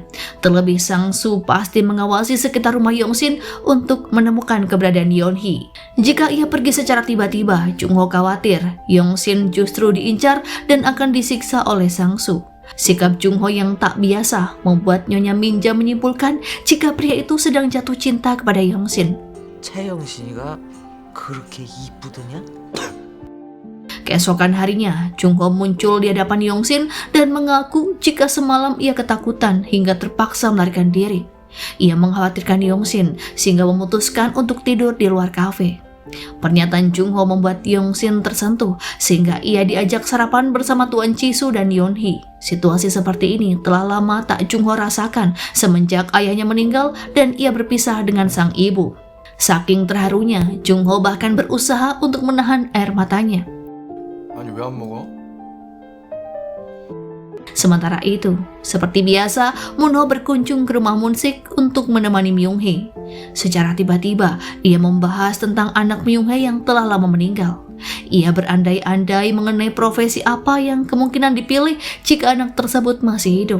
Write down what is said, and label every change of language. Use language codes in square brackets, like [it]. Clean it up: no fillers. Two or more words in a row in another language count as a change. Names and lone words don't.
[id] Terlebih Sang-su pasti mengawasi sekitar rumah Yongsin untuk menemukan keberadaan Yeonhee. Jika ia pergi secara tiba-tiba, Jung Ho khawatir Yongsin justru diincar dan akan disiksa oleh Sang-su. Sikap Jung Ho yang tak biasa membuat Nyonya Minja menyimpulkan jika pria itu sedang jatuh cinta kepada Yongsin. [ko] 최영신이가 그렇게 이쁘더냐? [id] Keesokan harinya, Jung Ho muncul di hadapan Yongsin dan mengaku jika semalam ia ketakutan hingga terpaksa melarikan diri. Ia mengkhawatirkan Yongsin sehingga memutuskan untuk tidur di luar kafe. Pernyataan Jung Ho membuat Yongsin tersentuh sehingga ia diajak sarapan bersama Tuan Chisu dan Yeonhee. Situasi seperti ini telah lama tak Jung Ho rasakan semenjak ayahnya meninggal dan ia berpisah dengan sang ibu. Saking terharunya, Jung Ho bahkan berusaha untuk menahan air matanya. [ko] 아니 왜 안 먹어? [id] Sementara itu, seperti biasa, Moon Ho berkunjung ke rumah Moon-sik untuk menemani Myung-hee. Secara tiba-tiba, ia membahas tentang anak Myung-hee yang telah lama meninggal. Ia berandai-andai mengenai profesi apa yang kemungkinan dipilih jika anak tersebut masih hidup.